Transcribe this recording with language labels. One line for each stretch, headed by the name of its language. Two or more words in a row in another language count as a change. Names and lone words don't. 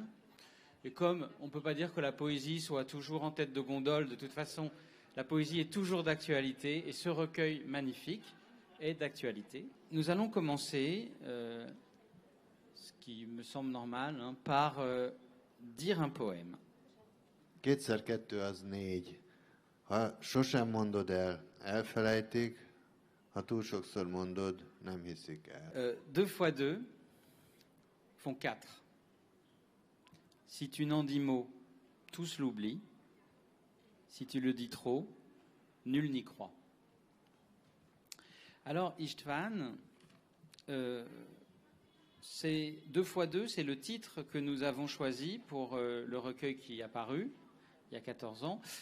French: Et comme on ne peut pas dire que la poésie soit toujours en tête de gondole, de toute façon, la poésie est toujours d'actualité et ce recueil magnifique est d'actualité. Nous allons commencer, ce qui me semble normal, par dire un poème.
Hungarian: Kétszer kettő az 4. Ha sosem mondod el, elfelejtik, ha túl sokszor mondod, nem hiszik el.
French: 2 fois 2 font 4. Si tu n'en dis mot, tous l'oublient. Si tu le dis trop, nul n'y croit. Alors, István, c'est 2 fois 2, c'est le titre que nous avons choisi pour le recueil qui a paru il y a 14 ans.